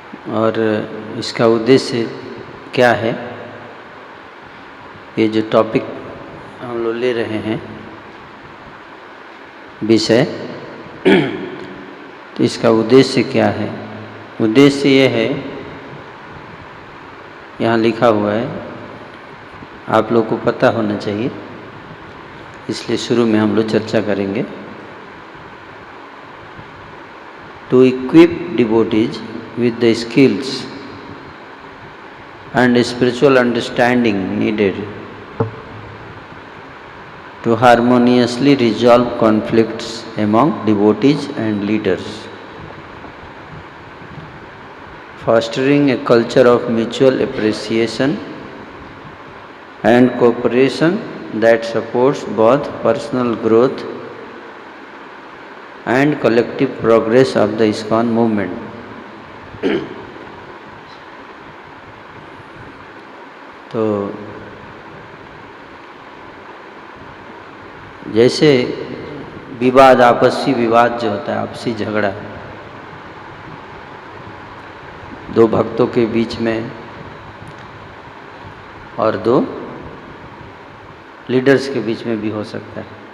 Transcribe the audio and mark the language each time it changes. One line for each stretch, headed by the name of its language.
Hindi: और इसका उद्देश्य क्या है, ये जो टॉपिक हम लोग ले रहे हैं विषय, तो इसका उद्देश्य क्या है। उद्देश्य ये है, यहाँ लिखा हुआ है, आप लोग को पता होना चाहिए, इसलिए शुरू में हम लोग चर्चा करेंगे।
English: To equip devotees with the skills and spiritual understanding needed to harmoniously resolve conflicts among devotees and leaders, fostering a culture of mutual appreciation and cooperation that supports both personal growth and collective progress of the ISKCON movement.
Hindi: तो जैसे विवाद, आपसी विवाद जो होता है, आपसी झगड़ा 2 भक्तों के बीच में और 2 लीडर्स के बीच में भी हो सकता है।